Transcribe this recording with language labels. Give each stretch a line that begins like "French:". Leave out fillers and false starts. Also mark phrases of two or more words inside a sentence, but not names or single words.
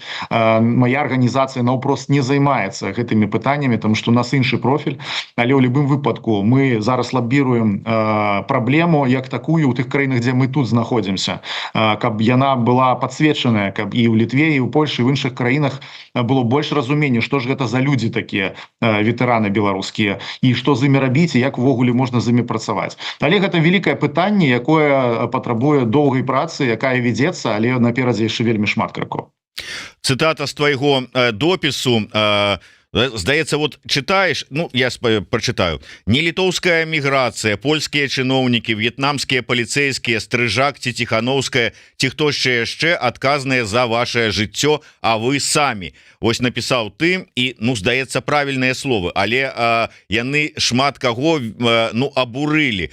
Belarusian: Мая арганізацыя наўпрост не займаецца гэтымі пытаннямі, тому што у нас іншы профіль, але ў любым выпадку мы зараз лабіруем праблему як такую ў тых краінах, дзе мы тут знаходзімся, каб яна была падсвечаная, каб і ў Літве, і ў Польшы, і ў іншых краінах было больш разумення, што ж гэта за людзі такія ветэраны беларускія, і што з імі рабіць, і як увогуле можна з імі працаваць. Але гэта вялікае пытанне, якое патрабуе доўгай працы, якая вядзецца, але наперадзе яшчэ вельмі шмат крокаў. Цытата з твайго допісу, здаецца,
Russian: вот читаешь, ну я прочитаю:
Belarusian: не літоўская міграцыя, польскія чыноўнікі, в'етнамскія паліцейскія, Стрыжак ці Ціхановская ці хто яшчэ адказныя за ваше жыццё, а вы самі. Вось напісаў ты, і ну здаецца правільныя словы, але яны шмат каго ну абурылі.